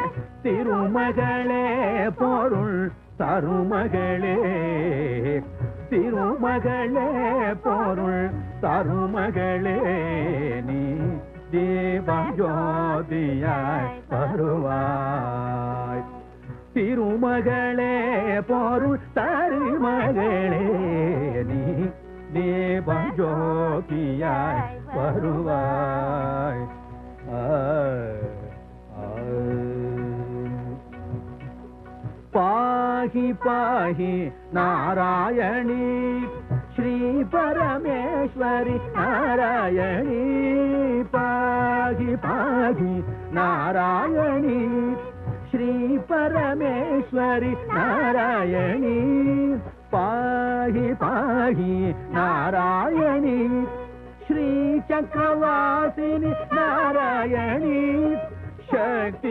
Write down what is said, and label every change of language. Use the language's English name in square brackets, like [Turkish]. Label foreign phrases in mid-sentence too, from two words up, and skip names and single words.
[Tamil] திருமகளே பொருள் தருமகளே, திருமகளே பொருள் தருமகளே நீ, தீபஜோதியாய் வருவாய். திருமகளே பொருள் தருமகளே நீ, கோபியாய் வருவாய். [Sanskrit] पाहि पाहि नारायणी श्री परमेश्वरी नारायणी पाहि पाहि नारायणी श्री परमेश्वरी नारायणी पाहि पाहि नारायणी श्री चक्रवासिनी नारायणी शक्ति